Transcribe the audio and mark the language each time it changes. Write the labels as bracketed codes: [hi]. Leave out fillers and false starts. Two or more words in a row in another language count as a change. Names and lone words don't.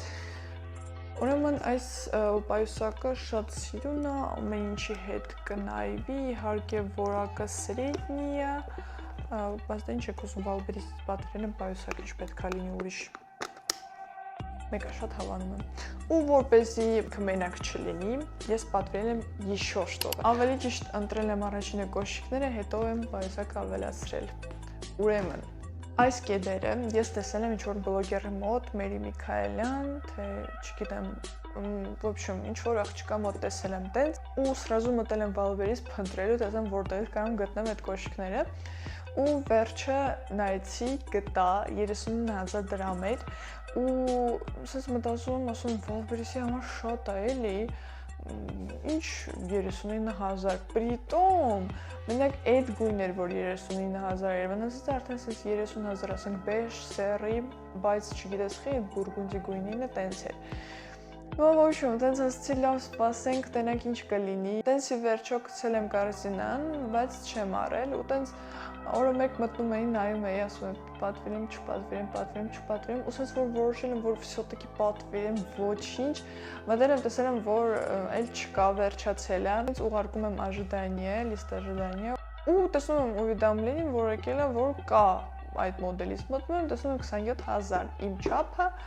[hy] Ուրեմն այս պայուսակը շատ սիրուն է, ամեն ինչի հետ կնայվի, իհարկե որակը սրեդնի է, բայց դա ինչ եք ուզում, Valverisից պատվիրել եմ պայուսակ, ինչ պետք է լինի ուրիշ։ Մեկը շատ հավանում եմ։ Ու որպեսզի կմենակ չլինի, ես պատվիրել եմ [ru] еще что-то։ [hy] Ավելի ճիշտ ընտրել եմ առաջինը կոշիկները, հետո եմ պայուսակը ավելացրել։ Ուրեմն, այս կեդերը ես տեսել եմ ինչ-որ բլոգերի մոտ, Մերի Միքայելյան, թե չգիտեմ, [ru] в общем, [hy] ինչ-որ աղջկա մոտ տեսել եմ տենց, ու սրազու մտել եմ Valveris փնտրելու, տեսեմ որտեղ կարամ գտնեմ այդ կոշիկները։ Ու վերջը նայեցի, գտա 39,000 դրամ էր ու ասես մտածում, ասում Valveris-ի համար շատ է էլի, ինչ 39,000, պրիտոմ, մենակ այդ գույն էր, որ 39,000 էր, վնասից արդեն ասես 30,000, ասենք բեժ, սերի, բայց չգիտես խի, այդ բուրգունդի գույնինը տենց էր։ Ու [ru] в общем, [hy] տենց ասեցի լավ սպասենք, տենակ ինչ կլինի, տենցի վերջո գցել եմ կորզինան, բայց չեմ արել, ու տենց օրը մեկ մտնում էի, նայում էի, ասում եմ պատվիրեմ, չպատվիրեմ, ու սենց որ որոշել եմ, որ վսյոտիկի պատվիրեմ, ոչինչ, մտել եմ, տեսել եմ, որ էլ չկա, վերջացել է, ինձ ուղարկում եմ [ru] ожидание, лист ожидания, [hy] ու տեսնում եմ уведомление, որ եկել է, որ կա այդ մոդելից, մտնում եմ, տեսնում եմ 27,000 իմ չափը,